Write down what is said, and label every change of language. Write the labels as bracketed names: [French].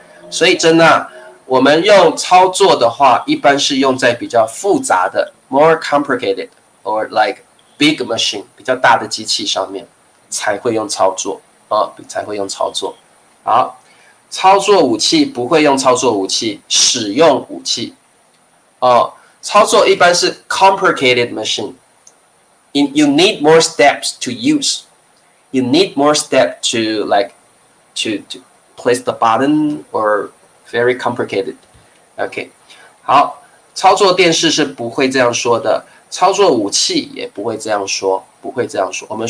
[Chinese] 所以真的我们用操作的话，一般是用在比较复杂的 [English] more complicated or like big machine [Chinese] 比较大的机器上面才会用操作才会用操作。好，操作武器不会用操作武器，使用武器操作一般是 [English] complicated machine。 You need more steps to use. You need more steps to like to place the button or very complicated. OK， 好， [Chinese] 操作电视是不会这样说的，操作武器也不会这样说，不会这样说。